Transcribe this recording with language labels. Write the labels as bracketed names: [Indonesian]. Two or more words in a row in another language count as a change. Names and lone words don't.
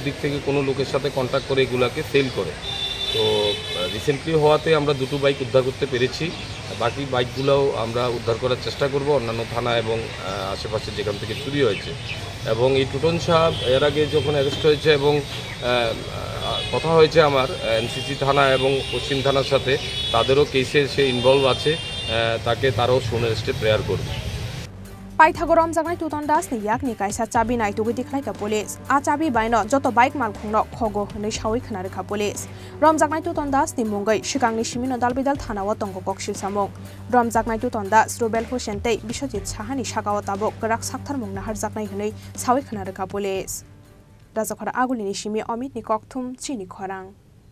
[Bangla] দিক থেকে কোনো লোকের সাথে কন্ট্যাক্ট করে এগুলাকে সেল করে তো রিসেন্টলি হওয়াতে আমরা দুটো বাইক উদ্ধার করতে পেরেছি বাকি বাইকগুলোও আমরা উদ্ধার করার চেষ্টা করব অন্যান্য থানা এবং আশেপাশে যেখান থেকে চুরি হয়েছে এবং এই টুটন সাহেব এর আগে যখন অ্যারেস্ট হয়েছে এবং কথা হয়েছে আমার এনসিসি থানা এবং পশ্চিম থানার সাথে তাদেরও কেসে সে ইনভলভ আছে তাকে তারাও সুনেস্টে প্রেয়ার করবে [Kok Borok] Paithago romjaknai Tuton Das ni yakni kaisa chabi nai tugi dikhlaika police a chabi baino joto bike malkhungno khogo hinai shawi khnarekha police romjaknai Tuton Das ni mungai shikangni simino dalbidal thanao tongo koksil samung romjaknai Tuton Das Rubel Hussein tei Bishojit Sahani shakao tabok grak sakthar mungna harjaknai hinai shawi khnarekha police Rajakhara Agulini simi Amit ni kokthum chini khorang